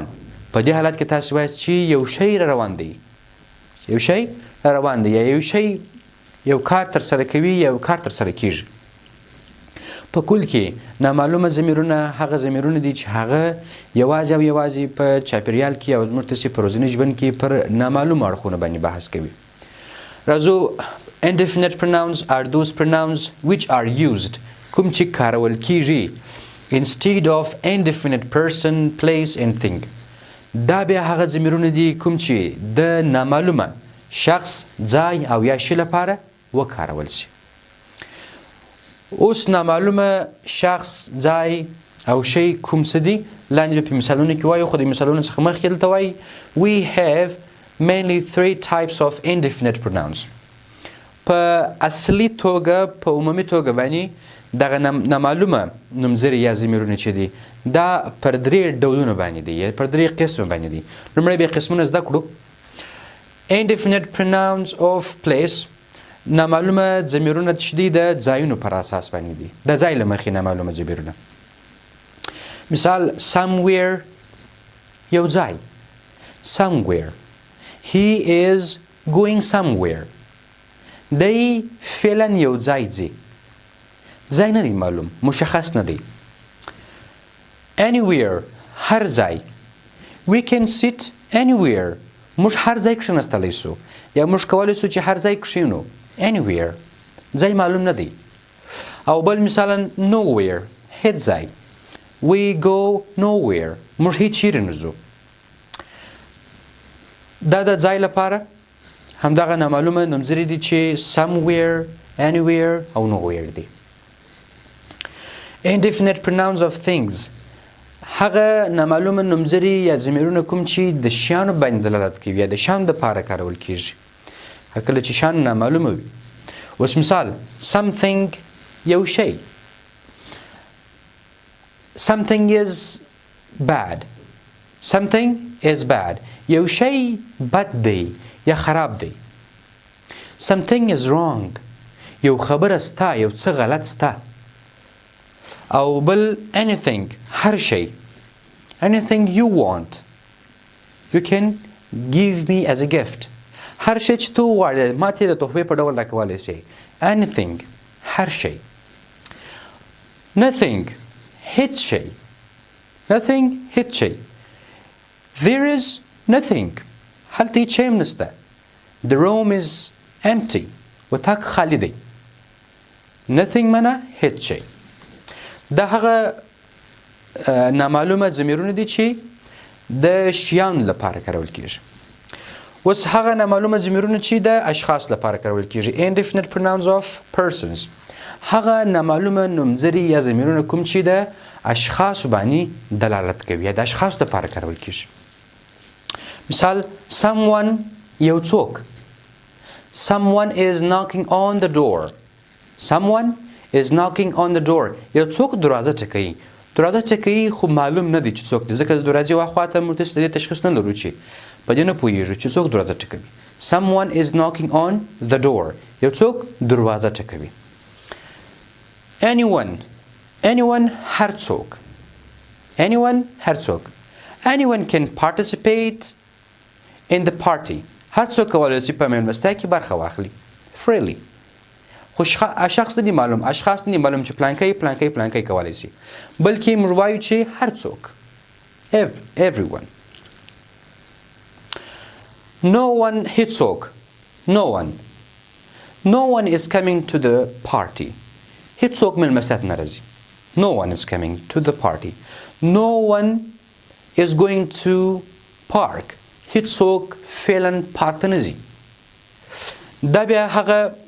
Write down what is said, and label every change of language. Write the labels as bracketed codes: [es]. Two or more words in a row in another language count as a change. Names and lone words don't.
[ps] په دې حالت کې تاسو وایاست چې یو شی را روان دی، یو شی را روان دی یا یو شی یو کار ترسره کوي یا یو کار ترسره کیږي. په کل کې نامعلومه ضمیرونه هغه ضمیرونه دي چې هغه یوازې او یوازې په چاپېریال کې او زموږ تاسې په ورځني ژوند کې پر نامعلومو اړخونو باندې بحث کوي. [en] راځو indefinite pronouns are those pronouns which are used [ps] کوم چې کارول کیږي [en] instead of indefinite person, place and thing. [ps] دا بیا هغه ضمیرونه دي کوم چې د نامعلومه شخص، ځای او یا شي لپاره وکارول شي. اوس نامعلومه شخص، ځای او شی کوم څه دي لاندې به په مثالونو کې وایو، خو د مثالونو څخه مخکې دلته وایي [en] we have mainly 3 types of indefinite pronouns. [ps] په اصلي توګه په عمومي توګه باندې دغه نامعلومه نومځري یا ضمیرونه چې دي دا پر 3 ډولونو باندې دي یا پر 3 قسمه باندې دي. لومړی به قسمونه زده کړو. [en] indefinite pronouns of place، [ps] نامعلومه ضمیرونه چې دي د ځایونو پر اساس باندې دي، د ځای له مخې نامعلومه ضمیرونه. مثال somewhere یو ځای، [en] somewhere he is going somewhere، [ps] دی فعلا یو ځای ځي، ځای نه دی معلوم، مشخص نه دی. anywhere هر ځای، [en] we can sit anywhere [ps] موږ هر ځای کښېنستلی سو یا موږ کولی سو چې هر ځای کښېنو. anywhere ځای معلوم نه دی. او بل مثالا nowhere هیڅ ځای، [en] we go nowhere [ps] موږ هیڅ چیرې نه ځو. دا د ځای لپاره همدغه نامعلومه نومځري دي چې somewhere، anywhere او nowhere دي. [en] indefinite pronouns of things [ps] هغه نامعلومه نومځري یا ضمیرونه کوم چې د شیانو باندې دلالت کوي یا د شیانو دپاره کارول کیږي هر کله چې شیان نامعلومه وي اوس مثال something یو شی [en] something is bad something is bad [ps] یو شی بد دی یا خراب دی [en] something is wrong [ps] یو خبره ستا یو څه غلط ستا او بل anything هر شی [en] anything you want you can give me as a gift [ps] هر شی چې تو غواړې ما ته د تحفې په ډول راکولی سې anything هر شی nothing هیڅ شی nothing هیڅ شی [en] there is nothing [ps] هلته هیڅ شی هم نسته [en] the room is empty [ps] وطاق خالی دی nothing معنا هیڅ شی دا هغه نامعلومه ضمیرونه دي چې د شیانو لپاره کارول کیږي اوس هغه نامعلومه ضمیرونه چې د اشخاص لپاره کارول کیږي [en] indefinite pronouns of persons [ps] هغه نامعلومه نومځري یا ضمیرونه کوم چې د اشخاصو باندې دلالت کوي یا د اشخاصو لپاره کارول کیږي مثال someone یو څوک [en] someone is knocking on the door someone is knocking on the door [ps] یو څوک دروازه ټکوي دروازه ټکوي خو معلوم نه دی چې څوک دی ځکه د دروازې واخواته موږ داسې د دې تشخیص نه لرو چې په دې نه پوهېږو چې څوک دروازه ټکوي [en] someone is knocking on the door [ps] یو څوک دروازه ټکوي anyone هر څوک anyone هر څوک [en] anyone can participate in the party [ps] هر څوک کولی شي په مېلمستیا کې برخه واخلي freely خو شخص نه دي معلوم اشخاص نه دي معلوم چې پلانکی کولی شي بلکې موږ وایو چې هر څوک everyone [en] no one هیڅوک no one is coming to the party [ps] هیڅوک مېلمستیا ته نه راځي [en] no one is coming to the party no one is going to park [ps] هیڅوک فعلا پارک ته نه ځي دا بیا هغه